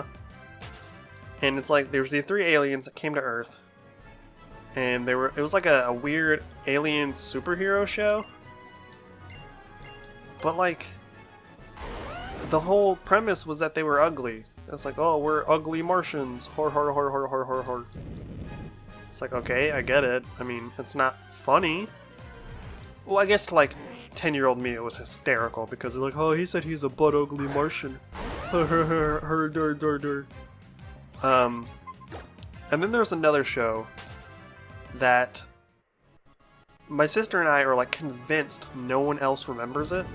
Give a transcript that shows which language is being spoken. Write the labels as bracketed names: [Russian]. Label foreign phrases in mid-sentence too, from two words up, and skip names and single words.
[English] And it's like there's the 3 aliens that came to Earth, and it was like a weird alien superhero show. But like the whole premise was that they were ugly. It's like, oh, we're ugly Martians. Hor hor hor hor hor hor hor. It's like, okay, I get it. I mean, it's not funny. Well, I guess to like 10-year-old me it was hysterical because they're like, oh, he said he's a butt ugly Martian. And then there's another show that my sister and I are like convinced no one else remembers it.